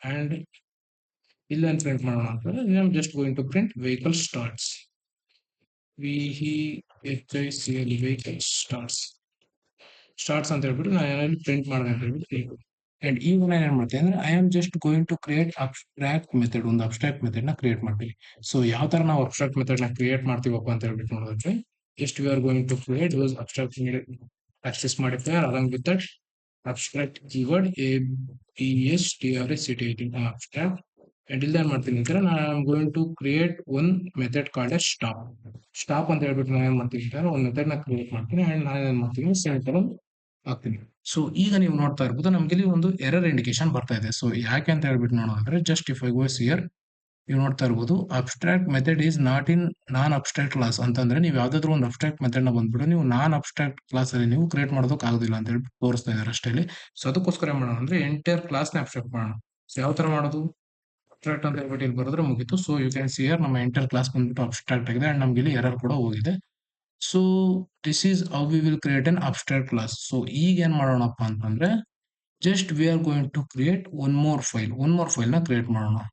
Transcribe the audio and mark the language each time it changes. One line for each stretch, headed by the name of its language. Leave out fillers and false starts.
English: and
Kannada: ಇಲ್ಲ ಅಂತ print ಮಾಡೋಣ ಅಂತಂದ್ರೆ
English: I am just going to print vehicle starts.
Kannada: VEHICL vehicle starts ಅಂತ ಹೇಳ್ಬಿಟ್ಟು ನಾನು ಏನಾದ್ರು ಪ್ರಿಂಟ್ ಮಾಡಿದೆ ಅಂತ ಹೇಳ್ಬಿಟ್ಟು ತಿಳ್ಕೊಳ್ಳಿ.
English: and
Kannada: ಈಗ ನಾನು ಏನ್ ಮಾಡ್ತೀನಿ ಅಂದ್ರೆ
English: I am just going to create abstract method,
Kannada: ಒಂದು ಅಬ್ಸ್ಟ್ರಾಕ್ಟ್ ಮೆಥಡ್ ನ ಕ್ರಿಯೇಟ್ ಮಾಡ್ತೀವಿ. ಸೊ ಯಾವ ತರ ನಾವು ಅಬ್ಸ್ಟ್ರಾಕ್ಟ್ ಮೆಥಡ್ ನ ಕ್ರಿಯೇಟ್ ಮಾಡ್ತೀವಪ್ಪ ಅಂತ ಹೇಳ್ಬಿಟ್ಟು ನೋಡೋದಕ್ಕೆ
English: just we are going to create those abstract access modifier along with that abstract keyword abstrct abstract.
Kannada: And ಇಲ್ಲಿ ಏನ್ ಮಾಡ್ತೀನಿ ಅಂದ್ರೆ ನಾನು
English: going to create one method called as
Kannada: stop ಅಂತ ಹೇಳ್ಬಿಟ್ಟು ನಾನು ಏನ್ ಮಾಡ್ತೀನಿ ಅಂದ್ರೆ ಒಂದು ಮೆಥಡ್ ನ ಕ್ರಿಯೇಟ್ ಮಾಡ್ತೀನಿ ಅಂಡ್ ನಾನು ಏನ್ ಮಾಡ್ತೀನಿ ಸೆಮಿಕೋಲನ್ ಹಾಕ್ತೀನಿ. ಸೊ ಈಗ ನೀವು ನೋಡ್ತಾ ಇರ್ಬೋದು ನಮ್ಗೆ ಇಲ್ಲಿ ಒಂದು ಎರರ್ ಇಂಡಿಕೇಶನ್ ಬರ್ತಾ ಇದೆ. ಸೊ ಯಾಕೆ ಅಂತ ಹೇಳ್ಬಿಟ್ಟು ನೋಡೋದಾದ್ರೆ just
English: if I goes here
Kannada: ನೀವು ನೋಡ್ತಾ ಇರ್ಬೋದು
English: abstract method is not in non abstract class
Kannada: ಅಂತಂದ್ರೆ ನೀವು ಯಾವ್ದಾದ್ರು ಒಂದು ಅಬ್ಸ್ಟ್ರಾಕ್ಟ್ ಮೆಥಡ್ ನ ಬಂದ್ಬಿಟ್ಟು ನೀವು ನಾನ್ ಅಬ್ಸ್ಟ್ರಾಕ್ಟ್ ಕ್ಲಾಸ್ ಅಲ್ಲಿ ನೀವು ಕ್ರಿಯೇಟ್ ಮಾಡೋದಕ್ಕೆ ಆಗೋದಿಲ್ಲ ಅಂತ ಹೇಳಿ ತೋರಿಸ್ತಾ ಇದ್ದಾರೆ ಅಷ್ಟೇ ಇಲ್ಲಿ. ಸೊ ಅದಕ್ಕೋಸ್ಕರ ಏನ್ ಮಾಡೋಣ ಅಂದ್ರೆ ಎಂಟೈರ್ ಕ್ಲಾಸ್ ನ ಅಬ್ಸ್ಟ್ರಾಕ್ಟ್ ಮಾಡೋಣ. ಸೊ ಯಾವ ತರ ಮಾಡೋದು, ಅಬ್ಸ್ಟ್ರಾಕ್ಟ್ ಅಂತ ಹೇಳ್ಬಿಟ್ಟು ಇಲ್ಲಿ ಬರೋದ್ರೆ ಮುಗಿತು.
English: so you can see here
Kannada: ನಮ್ಮ ಎಂಟೈರ್ ಕ್ಲಾಸ್ ಬಂದ್ಬಿಟ್ಟು ಅಬ್ಸ್ಟ್ರಾಕ್ಟ್ ಆಗಿದೆ ಅಂಡ್ ನಮ್ಗೆ ಇಲ್ಲಿ ಎರರ್ ಕೂಡ ಹೋಗಿದೆ.
English: So this is how we will create an abstract class.
Kannada: So ಈಗ ಏನ್ ಮಾಡೋಣಪ್ಪ ಅಂತಂದ್ರೆ
English: just we are going to create one more file
Kannada: na create ಮಾಡೋಣ.